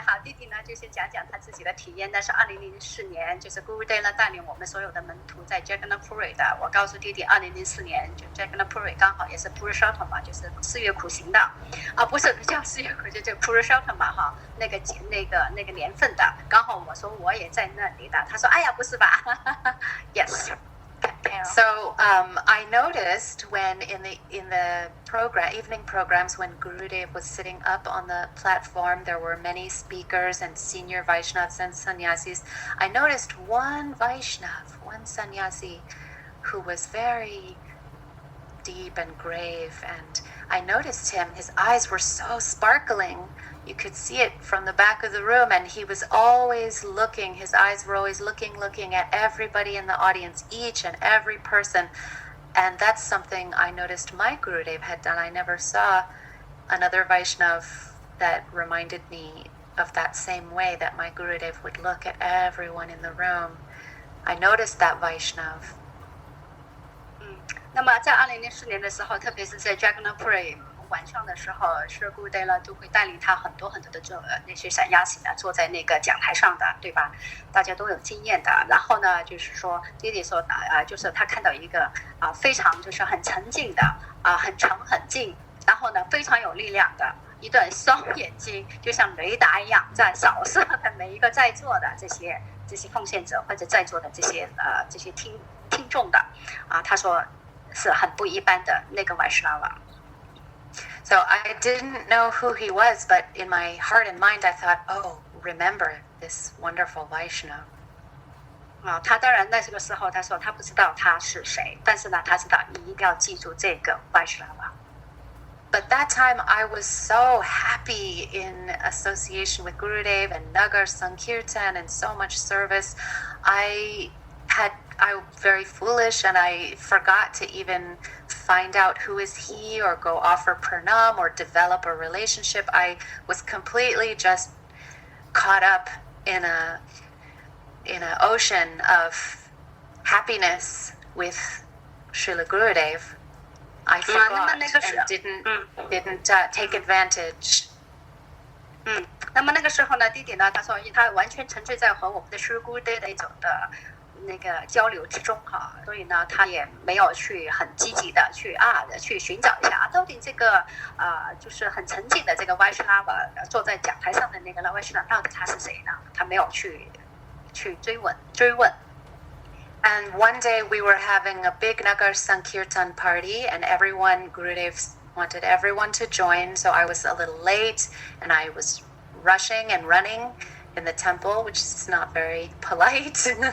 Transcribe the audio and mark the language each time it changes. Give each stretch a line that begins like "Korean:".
Chinese: 好，弟弟呢就先讲他自己的体验。但是2004年，就是 Gurudev 呢带领我们所有的门徒在 Jagannath Puri 的。我告诉弟弟，2004年就 Jagannath Puri 刚好也是 Purushottam 嘛，就是4月苦行的，不是叫4月苦，就叫 Purushottam 嘛哈，那个年份的。刚好我说我也在那里的，他说哎呀不是吧？
English: Yes. So I noticed when in the evening programs, when Gurudev was sitting up on the platform, there were many speakers and senior Vaishnavas and sannyasis. I noticed one sannyasi who was very deep and grave, and I noticed his eyes were so sparkling. You could see it from the back of the room, and he was always looking, his eyes were always looking at everybody in the audience, each and every person. And that's something I noticed my Gurudev had done. I never saw another Vaishnav that reminded me of that same way that my Gurudev would look at everyone in the room. I noticed that Vaishnav.
Chinese: 那么在2004年的时候，特别是在 Jagannath 晚上的时候，是 Gurudev 呢就会带领他很多的那些散亚sĩ呢坐在那个讲台上的，对吧？大家都有经验的。然后呢，就是说弟弟说就是他看到一个非常就是很沉静的很沉很静，然后呢非常有力量的一对双眼睛，就像雷达一样在扫射的每一个在座的这些奉献者或者在座的这些听众的他说是很不一般的那个 Vaishnava。
English: So I didn't know who he was, but in my heart and mind I thought, oh, remember this wonderful Vaishnava.
Chinese: 他当然那个时候他说他不知道他是谁，但是呢他知道你一定要记住这个 Vaishnava。
English: But that time I was so happy in association with Gurudev and Nagar Sankirtan and so much service. I was very foolish and I forgot to even find out who is he or go offer pranam or develop a relationship. I was completely just caught up in an ocean of happiness with Srila Gurudev. I forgot and didn't take advantage.
Chinese: 那么那个时候呢，弟弟呢，他说他完全沉醉在和我们的Sri Gurudev的一种的那个交流之中所以呢，他也没有去很积极的去寻找一下到底这个就是很沉静的这个 Vaishnava 坐在讲台上的那个 Vaishnava 到底他是谁呢？他没有去追问。 And one day we were having a big Nagar Sankirtan party and Gurudev wanted everyone to join, so I was a little late and I was rushing and running in the temple, which is not very polite.